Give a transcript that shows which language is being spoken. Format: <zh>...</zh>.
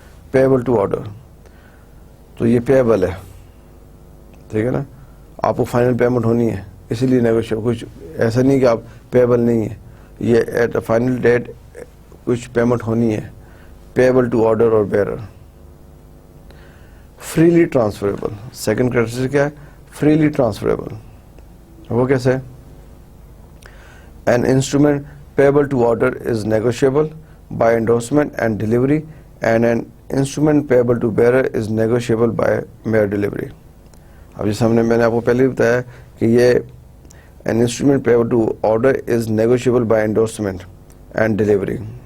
<ur>Payable to order تو یہ payable ہے، ٹھیک ہے نا، آپ کو فائنل پیمنٹ ہونی ہے، اسی لیے نیگوشیبل. کچھ ایسا نہیں کہ آپ پیبل نہیں ہے، یہ</ur> <en>at a final date</en> <ur>کچھ پیمنٹ ہونی ہے. پیبل ٹو آرڈر اور bearer. Freely transferable. Second characteristic کیا ہے؟ Freely transferable. وہ کیسے؟</ur> <en>An instrument payable to order is negotiable by endorsement and delivery, and an instrument payable to bearer is negotiable by mere delivery.</en> <ur>اب جیسے میں نے آپ کو پہلے بھی بتایا کہ یہ</ur> <en>an instrument payable to order is negotiable by endorsement and delivery.</en>